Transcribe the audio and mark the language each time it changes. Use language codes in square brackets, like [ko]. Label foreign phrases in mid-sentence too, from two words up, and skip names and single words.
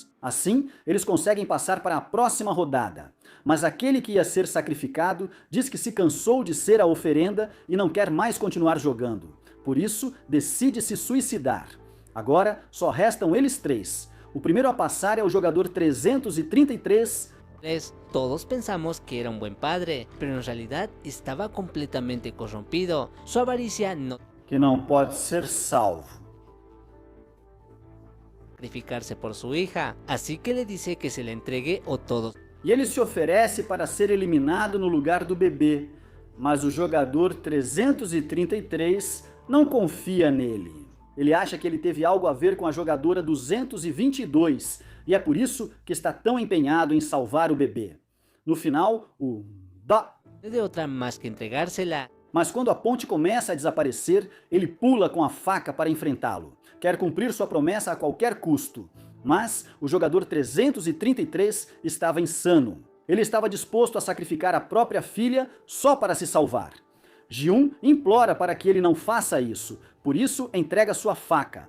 [pt] Assim, eles conseguem passar para a próxima rodada. Mas aquele que ia ser sacrificado diz que se cansou de ser a oferenda e não quer mais continuar jogando. Por isso, decide se suicidar. Agora, só restam eles 3. O primeiro a passar é o jogador 333. [es] Todos pensamos que era un buen padre, pero en realidad estaba completamente corrompido. Su avaricia no [pt] Que não pode ser salvo. [es] sacrificarse por su hija, así que le dice que se le entregue o todos. [pt] E ele se oferece para ser eliminado no lugar do bebê, mas o jogador 333 não confia nele. Ele acha que ele teve algo a ver com a jogadora 222 e é por isso que está tão empenhado em salvar o bebê. No final, o [es] De otra más que entregársela. [pt] Mas quando a ponte começa a desaparecer, ele pula com a faca para enfrentá-lo. Quer cumprir sua promessa a qualquer custo. Mas o jogador 333 estava insano. Ele estava disposto a sacrificar a própria filha só para se salvar. Ji-un implora para que ele não faça isso, por isso entrega sua faca.